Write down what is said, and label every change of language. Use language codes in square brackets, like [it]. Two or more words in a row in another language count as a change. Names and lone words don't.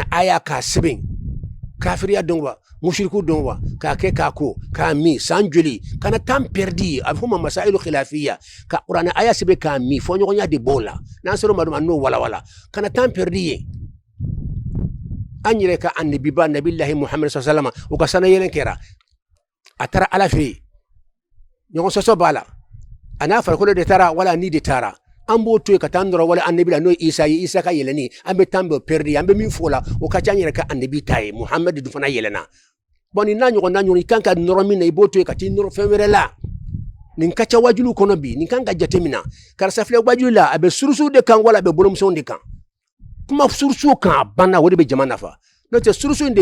[bm] aya k'a sɛbɛn kafiriya dɔn wa mushriku dɔn wa k'a kɛ k'a ko k'a min san joli kana [fr] temps perdu [bm] a bɛ fɔ ma [ar] مسائل خلافية [bm] ka kuranɛ aya sɛbɛn k'a min fɔ ɲɔgɔnya de b'o la n'an sera ma n'o walawala kana [fr] temps perdu [bm] ye an yɛrɛ ka annabi ba nabilahi muhammad [ar] صلى الله عليه وسلم [bm] o ka sana yɛlɛn kɛra a taara ala fɛ yen ɲɔgɔn sɔsɔ b'a la a n'a farikolo de taara wala ni de taara an b'o to yen ka taa nɔrɔ wala annabi la n'o ye isa ka yɛlɛnni an bɛ temps bɛɛ perdu an bɛ min fɔ o la o ka ca an yɛrɛ ka annabi ta ye muhammad dun fana yɛlɛnna nin n'a ɲɔgɔn i kan ka nɔrɔ min na i b'o to yen ka t'i nɔrɔ fɛn wɛrɛ la nin ka ca wajulu kɔnɔ bi nin kan ka jateminɛ karisa filɛ wajulu la a bɛ surusu de kan wala a bɛ bolomusow de kan kuma surusu kan a banna o de bɛ jama nafa n'o tɛ surusu in de ye